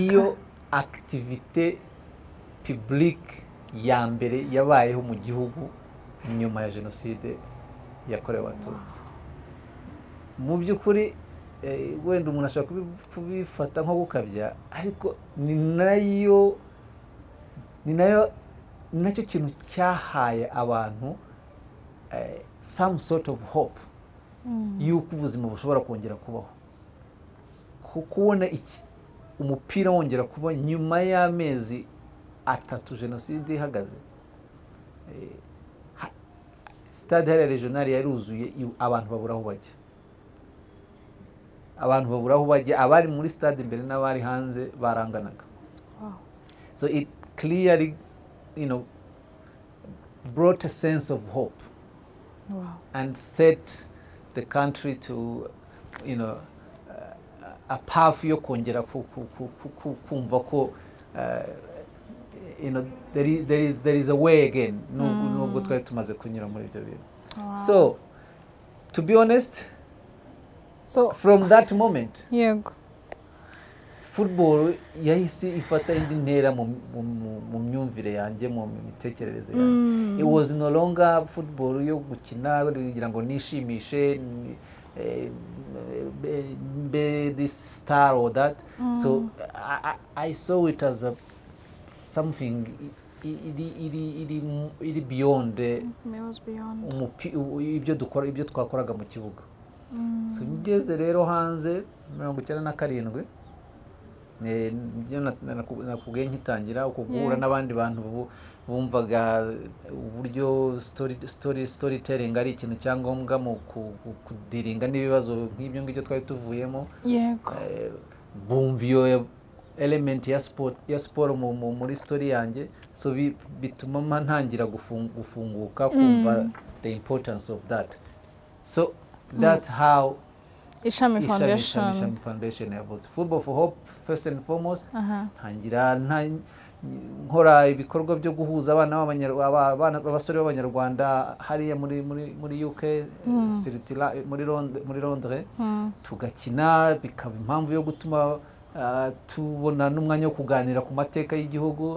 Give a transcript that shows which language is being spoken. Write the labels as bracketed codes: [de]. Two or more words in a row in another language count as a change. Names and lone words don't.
[rw] niyo [fr] activité publique [rw] ya mbere yabayeho mu gihugu nyuma ya jenoside yakorewe Abatutsi. Mu by'ukuri wenda umuntu ashaka kubifata nko gukabya, ariko ni nacyo kintu cyahaye abantu [en] some sort of hope [rw] yuko ubuzima bushobora kongera kubaho. Kubona umupira wongera kuba nyuma y'amezi 3 jenoside ihagaze. Stade hariya regional yaruzuye, abantu baburaho bajya. Abari muri stade imbere n'abari hanze baranganaga. [en] So it clearly brought a sense of hope. And set the country to a path [rw] yo kongera kumva ko [en] there is a way again, [rw] nubwo twari tumaze kunyura muri ibyo bintu. [en] So to be honest, from that moment, football [rw] yahise ifata indi ntera mu myumvire yanjye, mu mitekerereze yanjye. [en] It was no longer football [rw] yo gukina kugira ngo nishimishe, [en] be this star or that. So I saw it as something iri beyond [rw] ibyo twakoraga mu kibuga. So ngeze rero hanze 97 nakubwiye nkitangira uko guhura n'abandi bantu bumvaga uburyo storytelling ari ikintu cyangombwa mu kudiringa n'ibibazo nk'ibyo ngibyo twari tuvuyemo. Yego. Bumva iyo element ya sport muri story yanjye, so bituma ntangira gufunguka kumva [en] the importance of that. So that's how Ishami [rw] Foundation yavutse. [en] Football for Hope first and foremost. [rw] Ntangira nkora ibikorwa byo guhuza abana b'abasore b'abanyarwanda hariya muri UK, muri Londres, tugakina, bikaba impamvu yo gutuma tubona n'umwanya wo kuganira ku mateka y'igihugu.